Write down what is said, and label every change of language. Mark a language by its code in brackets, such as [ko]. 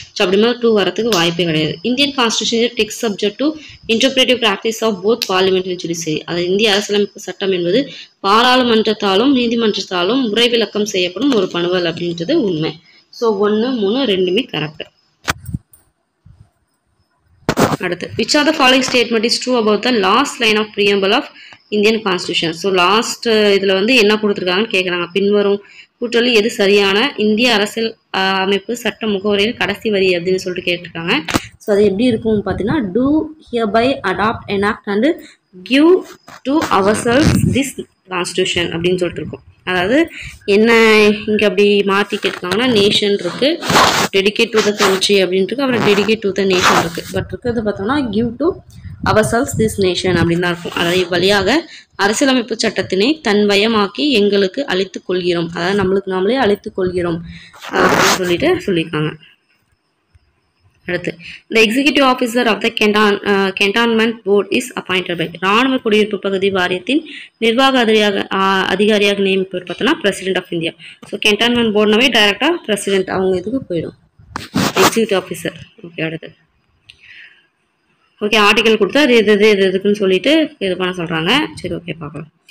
[en] so [ta] அப்படிமா 2 வரத்துக்கு வாய்ப்பே கிடையாது. [en] Indian constitution text subject to interpretive practice of both parliament and judiciary. [ta] அது இந்திய அரசியலமைப்பு சட்டம் என்பது பாராளுமன்றத்தாலும் நீதிமன்றத்தாலும் முறை விளக்கம் செய்யப்படும் ஒரு பணுவல் அப்படின்றது உண்மை. ஸோ 1, 3 2மே கரெக்ட். [en] அடுத்து, which of the following statement is true about the last line of preamble of Indian Constitution? [ta] So last இதில் வந்து என்ன கொடுத்துருக்காங்கன்னு கேட்குறாங்க. பின்வரும் கூற்றலில் எது சரியான? இந்திய அரசியல் அமைப்பு சட்ட முகவரியில் கடைசி வரி அப்படின்னு சொல்லிட்டு கேட்டிருக்காங்க. ஸோ அது எப்படி இருக்கும்னு பார்த்தீங்கன்னா, [en] do hereby adopt, enact and give to ourselves this constitution [ta] அப்படின்னு சொல்லிட்டு இருக்கும். அதாவது என்ன இங்கே அப்படி மாற்றி கேட்டிருக்காங்கன்னா, நேஷன் இருக்குது, [en] dedicate to the country [ta] அப்படின்ட்டு இருக்கு, அப்புறம் [en] dedicate to the nation [ta] இருக்குது. [en] but [ta] இருக்கிறது பார்த்தோம்னா [en] give to ourselves this nation [ta] அப்படின்னு தான் இருக்கும். அதாவது வழியாக அரசியலமைப்பு சட்டத்தினை தன்வயமாக்கி எங்களுக்கு அளித்துக் கொள்கிறோம், அதாவது நம்மளுக்கு நாமளே அளித்துக் கொள்கிறோம் அப்படின்னு சொல்லியிருக்காங்க. [en] அடுத்து, the executive officer of the cantonment board is appointed by. [ta] ராணுவ குடியிருப்பு பகுதி வாரியத்தின் நிர்வாக அதிகாரியாக நியமிப்பவர் பார்த்தோன்னா [en] President of India. [ta] ஸோ கேன்டான்மெண்ட் போர்டுனாவே டைரக்டாக பிரசிடென்ட் அவங்க இதுக்கு போயிடும், எக்ஸிக்யூட்டிவ் ஆஃபீஸர். ஓகே. அடுத்து, ஓகே, ஆர்டிகல் கொடுத்தா அது எதுக்குன்னு சொல்லிட்டு இது பண்ண சொல்கிறாங்க. சரி, ஓகே, பார்க்கலாம்.